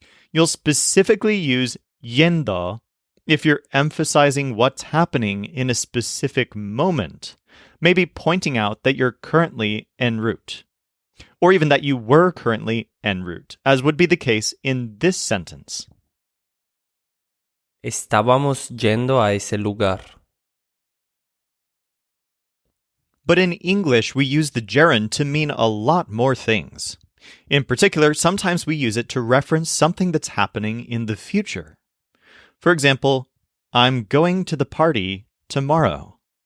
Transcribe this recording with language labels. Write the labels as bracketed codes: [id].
[en] You'll specifically use yendo if you're emphasizing what's happening in a specific moment, maybe pointing out that you're currently en route, or even that you were currently en route, as would be the case in this sentence. [es] Estábamos yendo a ese lugar. [en] But in English, we use the gerund to mean a lot more things. In particular, sometimes we use it to reference something that's happening in the future. For example, I'm going to the party tomorrow.